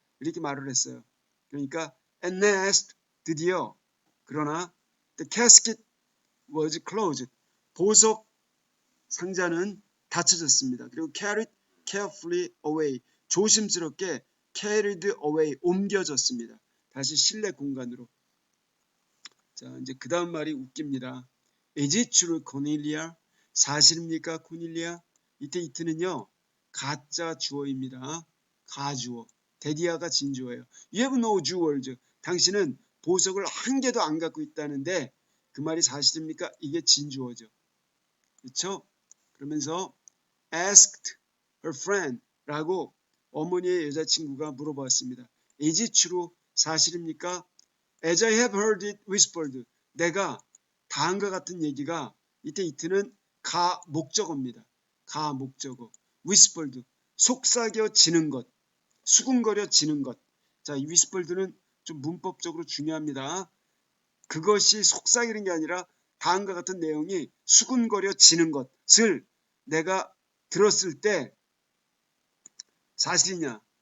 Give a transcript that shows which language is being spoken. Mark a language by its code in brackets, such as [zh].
[ko] 이렇게 말을 했어요. 그러니까 [en] at last, [ko] 드디어, 그러나 [en] the casket was closed. [ko] 보석 상자는 닫혀졌습니다. 그리고 [en] carried carefully away. [ko] 조심스럽게 carried away, 옮겨졌습니다. 다시 실내 공간으로. 자, 이제 그 다음 말이 웃깁니다. [en] Is it true, Cornelia? [ko] 사실입니까, 코닐리아? 이때 이트는요, 가짜 주어입니다. 가주어. 데디아가 진주어예요. [en] You have no jewels. [ko] 당신은 보석을 한 개도 안 갖고 있다는데 그 말이 사실입니까? 이게 진주어죠. 그렇죠? 그러면서 [en] asked her friend [ko] 라고 어머니의 여자친구가 물어봤습니다. [en] Is it true? [ko] 사실입니까? [en] As I have heard it whispered. [ko] 내가 다음과 같은 얘기가, 이때 이트는 가 목적어입니다. 가 목적어. whispered, 속삭여지는 것, 수군거려지는 것. 자, 이 whispered는 좀 문법적으로 중요합니다. 그것이 속삭이는 게 아니라 다음과 같은 내용이 수군거려지는 것을 내가 들었을 때 사실이냐.